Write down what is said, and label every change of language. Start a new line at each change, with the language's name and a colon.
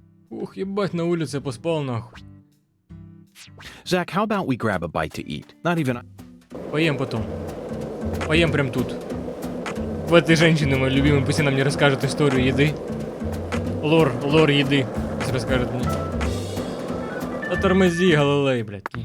Russian: Ух, ебать, на улице поспал, нахуй.
English: Zach, how about we grab a bite to eat? Not even...
Russian: Поем потом. Поем прям тут. В этой женщине, мой любимый, пусть она мне расскажет историю еды. Лор еды. Пусть расскажет мне. Да тормози, Галилей, блядь.